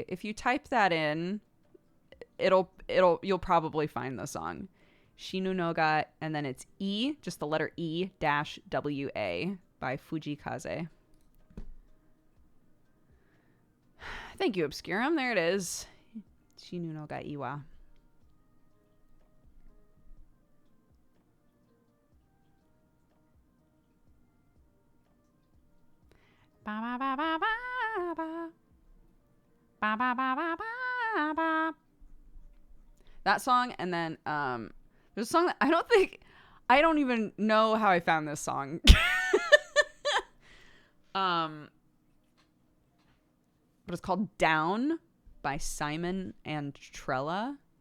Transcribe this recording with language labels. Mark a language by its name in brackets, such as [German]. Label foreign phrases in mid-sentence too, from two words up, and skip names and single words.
[English] If you type that in, you'll probably find the song. Shinu no ga, and then it's E, just the letter E dash WA by Fujikaze. Thank you, Obscurum. There it is. Shinu no ga Iwa. Ba ba ba ba ba ba. Ba ba ba ba ba ba. That song, and then there's a song that I don't even know how I found this song. But it's called Down by Simon and Trella.